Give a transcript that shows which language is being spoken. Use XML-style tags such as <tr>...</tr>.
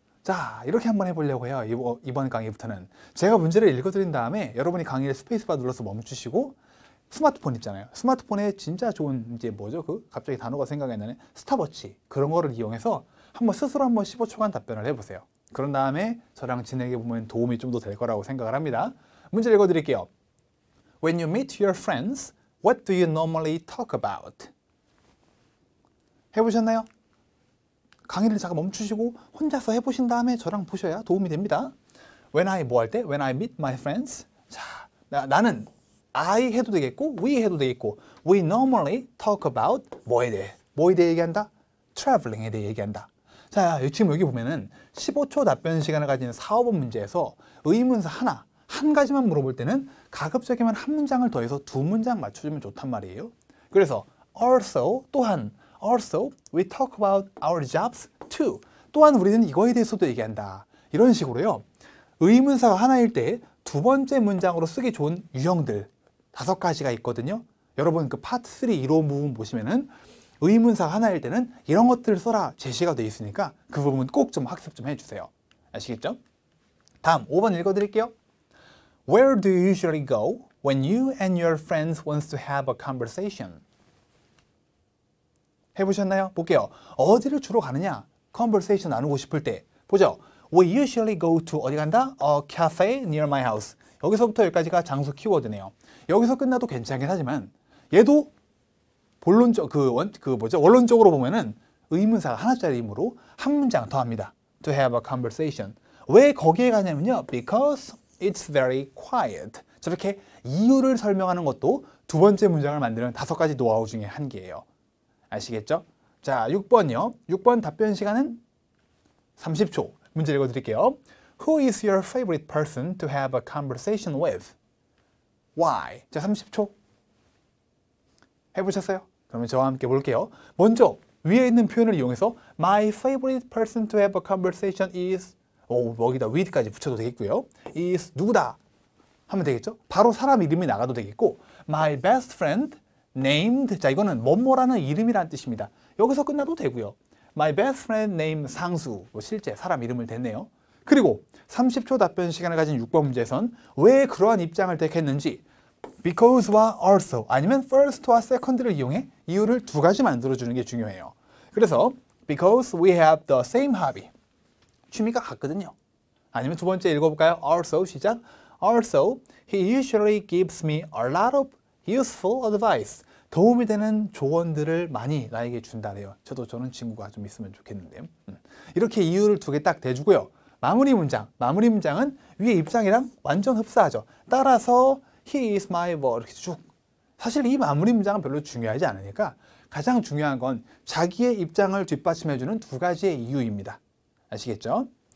<ko>자, 이렇게 한번 해보려고 해요. 이번 강의부터는. 제가 문제를 읽어드린 다음에 여러분이 강의를 스페이스바 눌러서 멈추시고 스마트폰 있잖아요. 스마트폰에 진짜 좋은 이제 뭐죠? 갑자기 단어가 생각이 안 나네. 스탑워치. 그런 거를 이용해서 스스로 한번 15초간 답변을 해보세요. 그런 다음에 저랑 진행해 보면 도움이 좀 더 될 거라고 생각을 합니다. 문제 읽어드릴게요.</ko> <en>When you meet your friends, what do you normally talk about?</en> <ko>해보셨나요? 강의를 잠깐 멈추시고 혼자서 해보신 다음에 저랑 보셔야 도움이 됩니다.</ko> <en>When I</en> <ko>뭐 할 때?</ko> <en>When I meet my friends.</en> <ko>자, 나는</ko> <en>I</en> <ko>해도 되겠고</ko> <en>we 해도 되겠고 we normally talk about</en> <ko>뭐에 대해 얘기한다? traveling에 대해 얘기한다. 자, 지금 여기 보면은 15초 답변 시간을 가진 4, 5번 문제에서 의문사 한 가지만 물어볼 때는 가급적이면 한 문장을 더해서 2문장 맞춰주면 좋단 말이에요. 그래서</ko> <en>also</en> <ko>또한</ko> <en>also we talk about our jobs too.</en> <ko>또한 우리는 이거에 대해서도 얘기한다. 이런 식으로요. 의문사가 하나일 때 2번째 문장으로 쓰기 좋은 유형들 5가지가 있거든요. 여러분 그 파트 3 이론 부분 보시면은 의문사가 하나일 때는 이런 것들을 써라 제시가 되어 있으니까 그 부분 꼭 좀 학습 좀 해주세요. 아시겠죠? 다음 5번 읽어드릴게요.</ko> <en>Where do you usually go when you and your friends want to have a conversation?</en> <ko>해보셨나요? 볼게요. 어디를 주로 가느냐? conversation 나누고 싶을 때. 보죠.</ko> <en>We usually go to</en> <ko>어디 간다?</ko> <en>A cafe near my house.</en> <ko>여기서부터 여기까지가 장소 키워드네요. 여기서 끝나도 괜찮긴 하지만 얘도 원론적으로 보면은 의문사가 하나짜리이므로 한 문장 더 합니다.</ko> <en>To have a conversation.</en> <ko>왜 거기에 가냐면요.</ko> <en>Because it's very quiet.</en> <ko>저렇게 이유를 설명하는 것도 두 번째 문장을 만드는 5가지 노하우 중에 한 개예요. 아시겠죠? 자, 6번이요. 6번 답변 시간은 30초. 문제 읽어드릴게요.</ko> <en>Who is your favorite person to have a conversation with? Why?</en> <ko>자, 30초. 해보셨어요? 그러면 저와 함께 볼게요. 먼저 위에 있는 표현을 이용해서</ko> <en>My favorite person to have a conversation is</en> <ko>여기다 with까지 붙여도 되겠고요. is 누구다 하면 되겠죠. 바로 사람 이름이 나가도 되겠고</ko> <en>My best friend named</en> <ko>자 이거는 뭐뭐라는 이름이라는 뜻입니다. 여기서 끝나도 되고요.</ko> <en>My best friend named</en> <ko>상수 실제 사람 이름을 댔네요. 그리고 30초 답변 시간을 가진 6번 문제에선 왜 그러한 입장을 택했는지 Because와 also 아니면 first와 second를 이용해 이유를 2가지 만들어주는 게 중요해요. 그래서</ko> <en>Because we have the same hobby.</en> <ko>취미가 같거든요. 아니면 두 번째 읽어볼까요? Also 시작.</ko> <en>Also, he usually gives me a lot of useful advice.</en> <ko>도움이 되는 조언들을 많이 나에게 준다래요. 저는 친구가 좀 있으면 좋겠는데요. 이렇게 이유를 2개 딱 대주고요. 마무리 문장은 위에 입장이랑 완전 흡사하죠. 따라서</ko> <en>he is my</en> <ko>이렇게 쭉. 사실 이 마무리 문장은 별로 중요하지 않으니까 가장 중요한 건 자기의 입장을 뒷받침해주는 2가지의 이유입니다. 아시겠죠?</ko>